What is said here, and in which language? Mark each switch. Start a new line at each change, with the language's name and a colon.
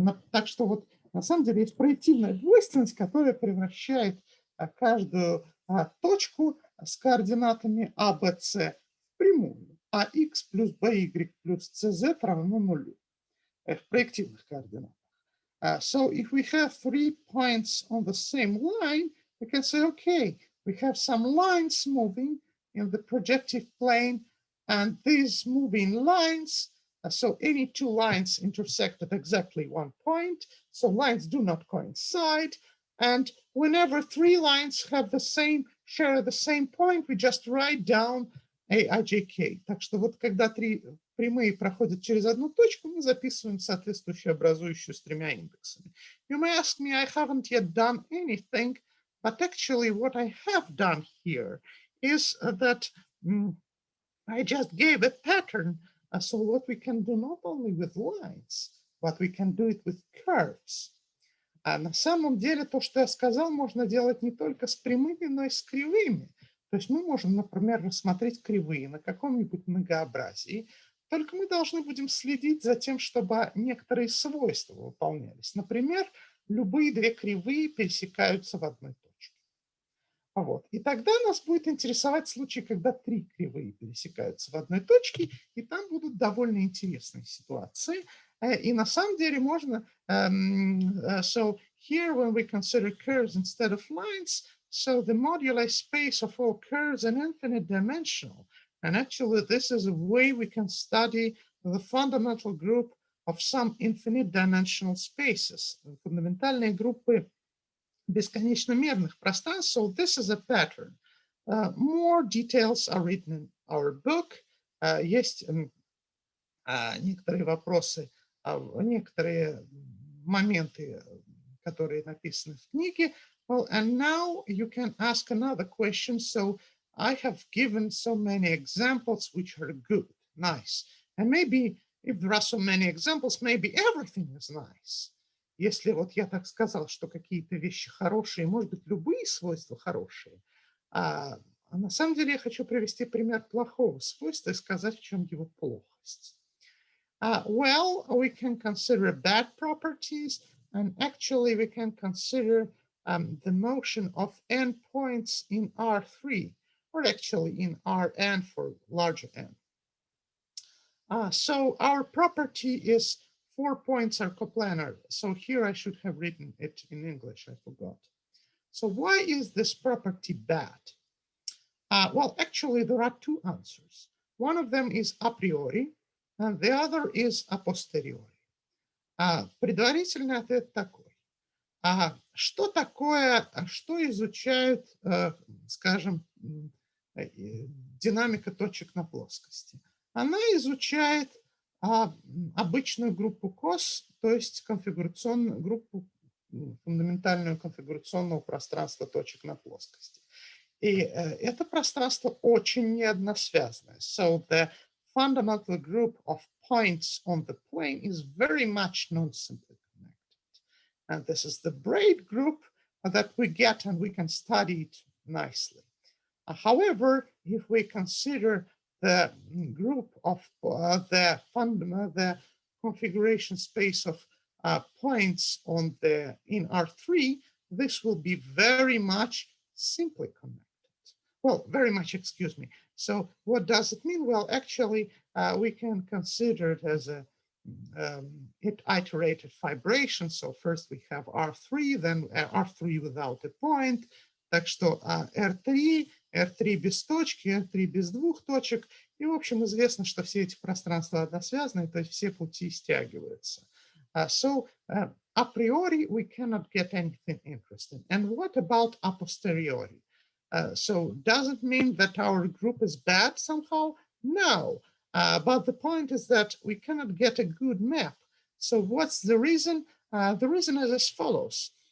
Russian: Так что вот на самом деле есть проективная двойственность, которая превращает каждую точку с координатами А, Б, С в прямую. АХ плюс БY плюс ЦЗ равно нулю. В проективных координатах.
English: So if we have 3 points on the same line, we can say, okay, we have some lines moving in the projective plane, and these moving lines, so any 2 lines intersect at exactly 1 point, so lines do not coincide, and whenever 3 lines have share the same point, we just write down AIJK.
Russian: Так что вот когда 3 прямые проходят через одну точку, мы записываем соответствующую образующую с 3 индексами.
English: You may ask me, I haven't yet done anything, But actually what I have done here is that I just gave a pattern. So what we can do not only with lines, but we can do it with curves.
Russian: А на самом деле то, что я сказал, можно делать не только с прямыми, но и с кривыми. То есть мы можем, например, рассмотреть кривые на каком-нибудь многообразии, только мы должны будем следить за тем, чтобы некоторые свойства выполнялись. Например, любые две кривые пересекаются в одной точке. Вот. И тогда нас будет интересовать случай, когда три кривые пересекаются в одной точке, и там будут довольно интересные ситуации. И на самом деле можно...
English: So here when we consider curves instead of lines, so the moduli space of all curves is infinite dimensional. And actually this is a way we can study the fundamental group of some infinite dimensional spaces.
Russian: Фундаментальные группы бесконечно мерных пространств.
English: So this is a pattern. More details are written in our book.
Russian: Есть некоторые вопросы, некоторые моменты, которые написаны в книге.
English: Well, and now you can ask another question. So I have given so many examples which are good, nice. And maybe if there are so many examples, maybe everything is nice.
Russian: Если вот я так сказал, что какие-то вещи хорошие, может быть, любые свойства хорошие, а на самом деле я хочу привести пример плохого свойства и сказать, в чем его плохость.
English: Well, we can consider bad properties, and actually we can consider the motion of n points in R3, or actually in Rn for larger n. So our property is 4 points are coplanar. So here I should have written it in English, I forgot. So why is this property bad? Well, actually there are two answers. One of them is a priori, and the other is a posteriori.
Russian: Предварительный ответ такой. Что такое, что изучают, скажем, динамика точек на плоскости? Она изучает обычную группу cos, то есть конфигурационную группу, фундаментальную конфигурационного пространства точек на плоскости. И это пространство очень неодносвязное.
English: So the fundamental group of points on the plane is very much non-simply connected. And this is the braid group that we get, and we can study it nicely. However, if we consider the group of the configuration space of points on in R3, this will be very much simply connected. Well, very much, excuse me. So what does it mean? Well, actually, we can consider it as a iterated fibration. So first we have R3, then R3 without a point.
Russian: Так что R3, R3 без точки, R3 без двух точек. И, в общем, известно, что все эти пространства односвязаны, то есть все пути стягиваются.
English: So a priori, we cannot get anything interesting. And what about a posteriori? So does it mean that our group is bad somehow? No, but the point is that we cannot get a good map. So what's the reason? The reason is as follows.